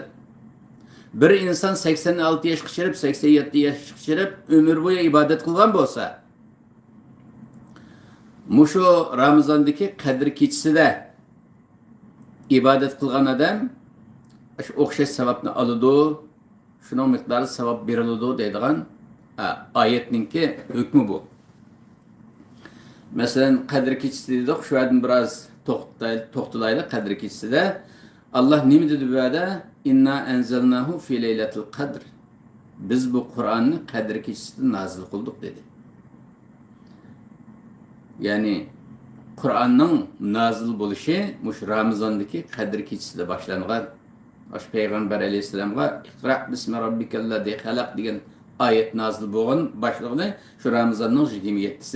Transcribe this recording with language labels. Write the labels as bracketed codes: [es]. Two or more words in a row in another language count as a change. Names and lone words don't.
[uz] Bir inson 86 yoshga chiqib, 87 yoshga chiqib umr bo'yi ibodat qilgan bo'lsa, mushu Ramazondagi Qadr kechasida ibodat qilgan odam shu o'xshash savobni oladi, shuning miqdori savob beriladi deydigan oyatninki hukmi bu. Masalan, Qadr kechasi dedik, shu yerdan biroz to'xtalaylik. Qadr kechasida Allah nima dedi bu yerda? [ar] إنا أنزلناه في ليلة القدر. [uz] Biz bu Qur'onni Qadr kechasida nozil qildik dedi. Ya'ni Qur'onning nozil bo'lishi mush Ramazondagi Qadr kechasida boshlangan. Osh Payg'ambar alayhisolamga [ar] اقرأ باسم ربك الذي خلق [uz] degan oyat nozil bo'lgan boshlig'ini shu Ramazonning 27-si.